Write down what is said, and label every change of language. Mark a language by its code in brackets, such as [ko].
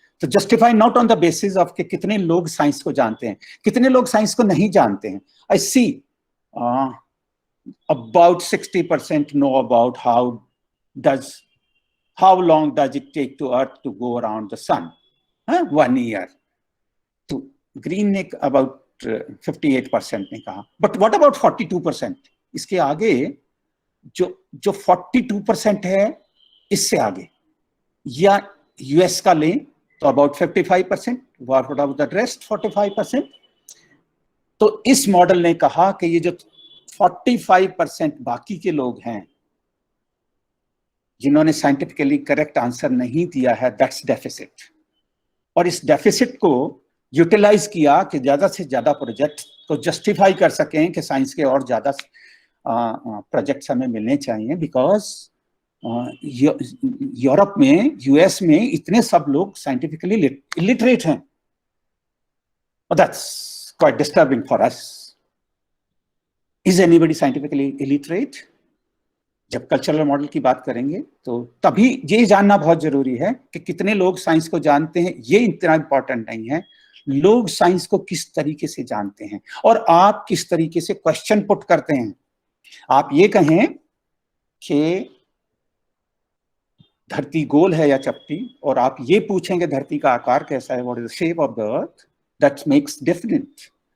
[hi] तो [en] justify not on the basis of [hi] कि कितने लोग साइंस को जानते हैं, कितने लोग साइंस को नहीं जानते हैं. [en] I see about 60% know about how long does it take to Earth to go around the sun? 1 year. [hi] तो ग्रीन ने about 58% ने कहा. [en] But what about 42%? [hi] इसके आगे जो 42% है, इससे आगे या यूएस का लें तो about 55%. [en] What about the rest 45%? [hi] तो इस मॉडल ने कहा कि ये जो 45% बाकी के लोग हैं जिन्होंने साइंटिफिकली करेक्ट आंसर नहीं दिया है, [en] That's deficit. [hi] और इस डेफिसिट को यूटिलाइज किया कि ज्यादा से ज्यादा प्रोजेक्ट को जस्टिफाई कर सकें कि साइंस के और ज्यादा प्रोजेक्ट्स हमें मिलने चाहिए. बिकॉज यूरोप में, यूएस में इतने सब लोग साइंटिफिकली इलिटरेट हैं. [en] That's quite disturbing for us. Is anybody scientifically illiterate? [hi] जब कल्चरल मॉडल की बात करेंगे तो तभी ये जानना बहुत जरूरी है कि कितने लोग साइंस को जानते हैं. ये इतना इंपॉर्टेंट नहीं है. लोग साइंस को किस तरीके से जानते हैं और आप किस तरीके से क्वेश्चन पुट करते हैं। आप ये कहें कि धरती गोल है या चपटी, और आप ये पूछेंगे धरती का आकार कैसा है, [en] What is the shape of the earth, that makes different.